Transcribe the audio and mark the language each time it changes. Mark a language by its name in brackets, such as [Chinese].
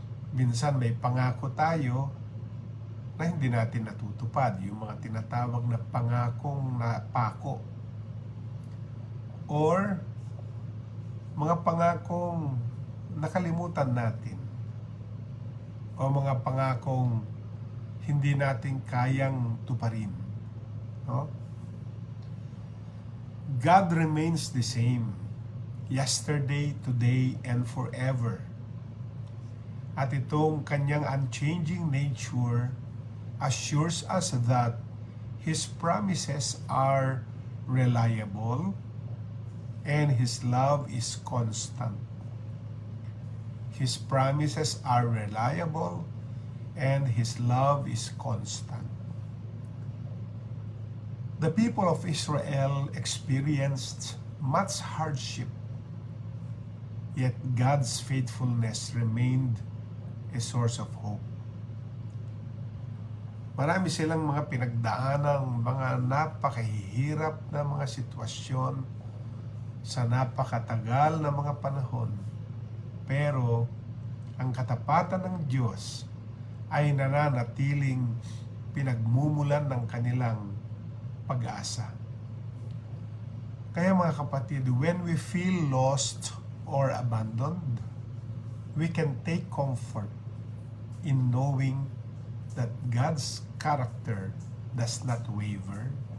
[Filipino] Minsan may pangako tayo na hindi natin natutupad, yung mga tinatawag na pangakong napako. Or mga pangakong nakalimutan natin. O mga pangakong hindi natin kayang tuparin. No? [English] God remains the same, yesterday, today, and forever. [Filipino] At itong kanyang [English] unchanging nature assures us that His promises are reliable and His love is constant. His promises are reliable and His love is constant. The people of Israel experienced much hardship, yet God's faithfulness remained a source of hope. [Filipino] Marami silang mga pinagdaanang mga napakahihirap na mga sitwasyon sa napakatagal na mga panahon. Pero ang katapatan ng Diyos ay nananatiling pinagmumulan ng kanilang pag-asa. Kaya mga kapatid, [English] when we feel lost or abandoned, we can take comfort in knowing that God's character does not waver.